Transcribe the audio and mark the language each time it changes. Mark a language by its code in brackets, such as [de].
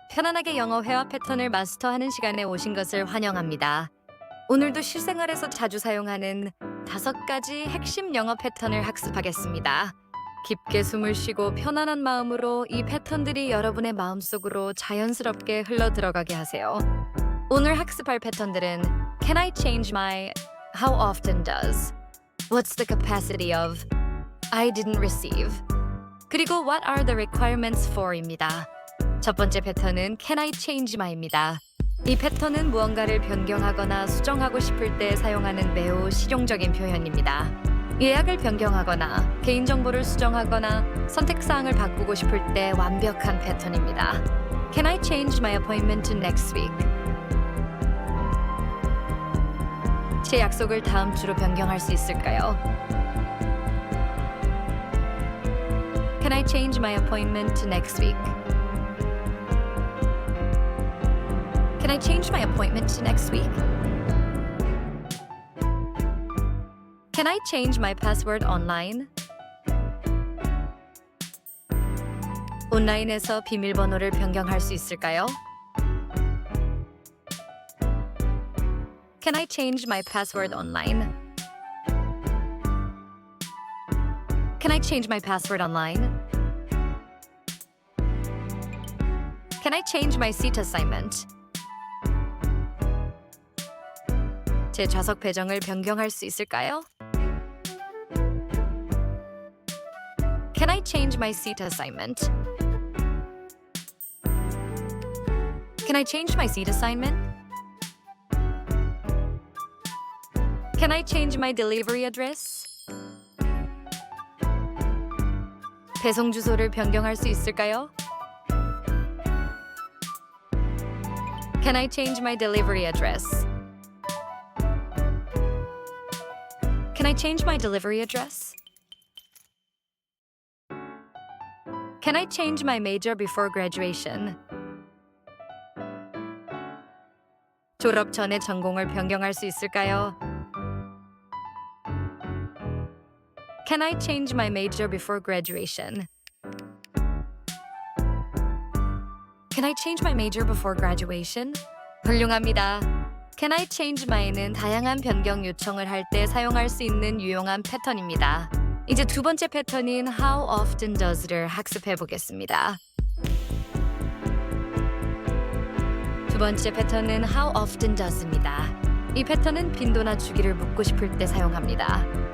[ko] 편안하게 영어 회화 패턴을 마스터하는 시간에 오신 것을 환영합니다. 오늘도 실생활에서 자주 사용하는 5가지 핵심 영어 패턴을 학습하겠습니다. 깊게 숨을 쉬고 편안한 마음으로 이 패턴들이 여러분의 마음속으로 자연스럽게 흘러 들어가게 하세요. 오늘 학습할 패턴들은 [en] Can I change my How often does? What's the capacity of? I didn't receive. [ko] 그리고 [en] What are the requirements for [ko] 입니다. 첫 번째 패턴은 [en] Can I change my [ko] 입니다. 이 패턴은 무언가를 변경하거나 수정하고 싶을 때 사용하는 매우 실용적인 표현입니다. 예약을 변경하거나 개인정보를 수정하거나 선택사항을 바꾸고 싶을 때 완벽한 패턴입니다. [en] Can I change my appointment to next week? [ko] 제 약속을 다음 주로 변경할 수 있을까요? [en] Can I change my appointment to next week? Can I change my appointment to next week? Can I change my password online? [ko] 온라인에서 비밀번호를 변경할 수 있을까요? [en] Can I change my password online? Can I change my password online? Can I change my seat assignment? [ko] 제 좌석 배정을 변경할 수 있을까요? [en] Can I change my seat assignment? Can I change my seat assignment? Can I change my delivery address? [ko] 배송 주소를 변경할 수 있을까요? [en] Can I change my delivery address? Can I change my delivery address? Can I change my major before graduation? [ko] 졸업 전에 전공을 변경할 수 있을까요? [en] Can I change my major before graduation? Can I change my major before graduation? [ko] 훌륭합니다. [en] Can I change my [ko] 는 다양한 변경 요청을 할 때 사용할 수 있는 유용한 패턴입니다. 이제 두 번째 패턴인 [en] How often does [ko] 를 학습해 보겠습니다. 두 번째 패턴은 [en] How often does [ko] 입니다. 이 패턴은 빈도나 주기를 묻고 싶을 때 사용합니다.